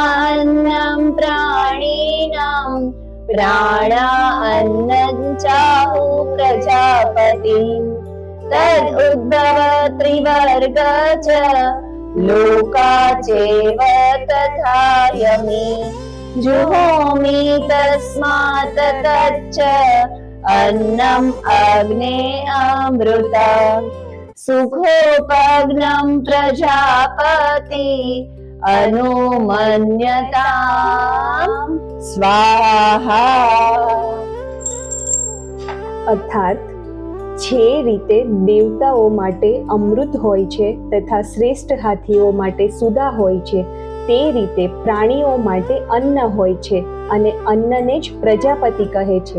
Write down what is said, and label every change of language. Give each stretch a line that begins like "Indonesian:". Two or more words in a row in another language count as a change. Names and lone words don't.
Sanskrit: अन्नम प्राणीनाम प्राणा अन्नं चाहु प्रजापति तद उद्भव त्रिवर्ग च लोका चेव तथा यमी जुहोमि तस्मात तच्च अन्नम् अग्ने अमृत सुखोपग्नं प्रजापति अनुमन्यतां स्वाहा।
Gujarati: અર્થાત જે રીતે દેવતાઓ માટે અમૃત હોય છે તથા શ્રેષ્ઠ હાથીઓ માટે સુધા હોય છે, તે રીતે પ્રાણીઓ માટે અન્ન હોય છે અને અન્નને જ પ્રજાપતિ કહે છે.